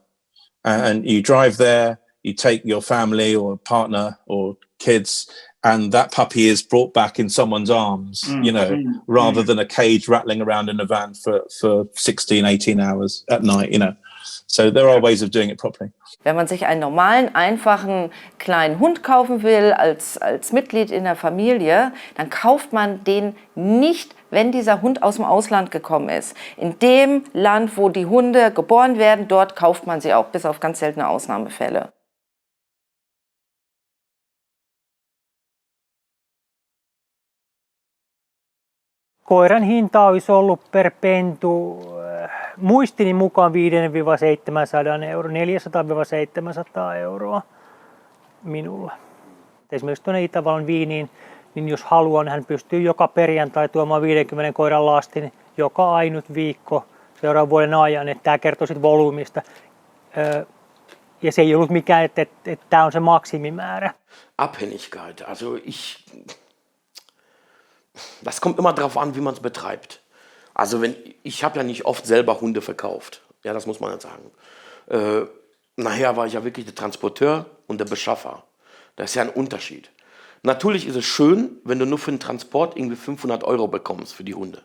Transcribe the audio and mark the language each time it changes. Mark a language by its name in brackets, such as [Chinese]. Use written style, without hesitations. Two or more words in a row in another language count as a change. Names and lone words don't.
[English] And you drive there, you take your family or partner or kids, and that puppy is brought back in someone's arms, rather than a cage rattling around in a van for 16, 18 hours at night, So there are ways of doing it properly. [German] Wenn man sich einen normalen, einfachen kleinen Hund kaufen will als Mitglied in der Familie, dann kauft man den nicht, wenn dieser Hund aus dem Ausland gekommen ist. In dem Land, wo die Hunde geboren werden, dort kauft man sie auch, bis auf ganz seltene Ausnahmefälle. [Finnish] Koiran hinta olisi ollut per pentu muistini mukaan 500–700 €, 400–700 € minulla. Esimerkiksi tuonne Itävallan Viiniin, niin jos haluaa, niin hän pystyy joka perjantai tuomaan 50 koiran lastin joka ainut viikko seuraavan vuoden ajan. Että tämä kertoo sitten volyymista. Ja se ei ollut mikään, että tämä on se maksimimäärä. [German] Abhängigkeit, also das kommt immer darauf an, wie man es betreibt. Also ich habe ja nicht oft selber Hunde verkauft, ja, das muss man ja sagen. Nachher war ich ja wirklich der Transporteur und der Beschaffer. Das ist ja ein Unterschied. Natürlich ist es schön, wenn du nur für den Transport irgendwie 500 € bekommst für die Hunde.